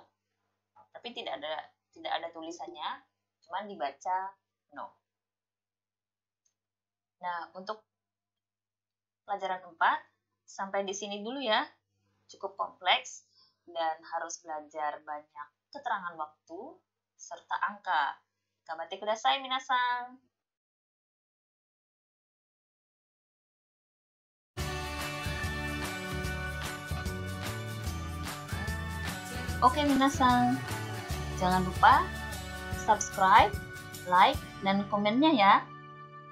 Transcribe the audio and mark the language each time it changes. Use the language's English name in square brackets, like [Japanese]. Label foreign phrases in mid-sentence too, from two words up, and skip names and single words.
[Indonesian] Tapi tidak ada tulisannya, cuma dibaca no. Nah, untuk pelajaran 4, sampai di sini dulu ya. Cukup kompleks dan harus belajar banyak keterangan waktu serta angka. [Japanese] 頑張ってください皆さん. [Indonesian] Oke minasan, jangan lupa [English] subscribe, like, [Indonesian] dan komennya ya.